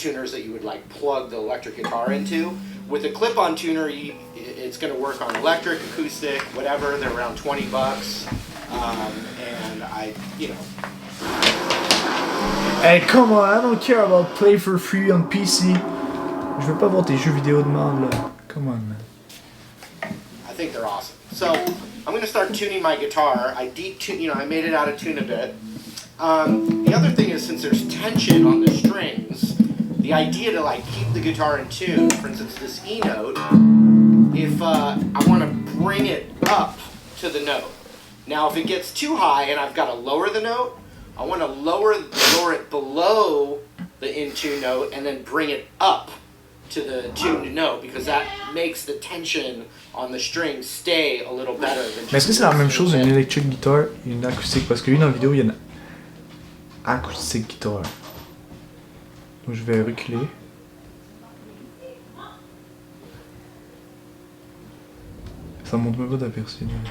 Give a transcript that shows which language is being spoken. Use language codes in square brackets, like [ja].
[en] tuners that you would like plug the electric guitar into. With a clip-on tuner, it's going to work on electric, acoustic, whatever. They're around $20, and you know. Hey, come on, I don't care about play for free on PC. [fr] Je veux pas voir tes jeux vidéo de merde là. [en] Come on, man. I think they're awesome. So I'm going to start tuning my guitar. I made it out of tune a bit. The other thing is, since there's tension on the strings, the idea to like keep the guitar in tune, for instance this E note, if I want to bring it up to the note. Now if it gets too high and I've got to lower the note, I want to lower it below the in tune note and then bring it up to the tuned note, because that makes the tension on the string stay a little better than just. [fr] Mais est-ce que c'est la même chose une [en] electric guitar [fr] et une acoustique? Parce que lui dans la vidéo il y a une [en] acoustic guitar. [fr] Donc je vais reculer. Ça monte même pas d'aperçu.